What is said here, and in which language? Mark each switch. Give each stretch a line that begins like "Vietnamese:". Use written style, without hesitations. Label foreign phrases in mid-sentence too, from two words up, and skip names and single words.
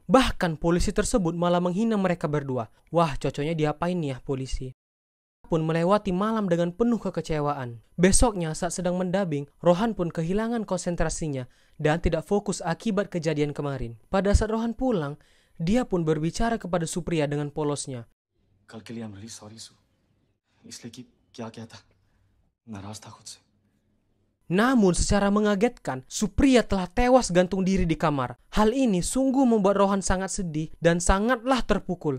Indonesian: Bahkan polisi tersebut malah menghina mereka berdua. Wah, cocoknya diapain nih ya polisi? Pun melewati malam dengan penuh kekecewaan. Besoknya saat sedang mendabing, Rohan pun kehilangan konsentrasinya dan tidak fokus akibat kejadian kemarin. Pada saat Rohan pulang, dia pun berbicara kepada Supriya dengan polosnya.
Hindi: कल के लिए
English: I'm really sorry Su.
Hindi: इसलिए कि क्या क्या था नाराज था खुद से.
Indonesian: Namun secara mengagetkan, Supriya telah tewas gantung diri di kamar. Hal ini sungguh membuat Rohan sangat sedih dan sangatlah terpukul.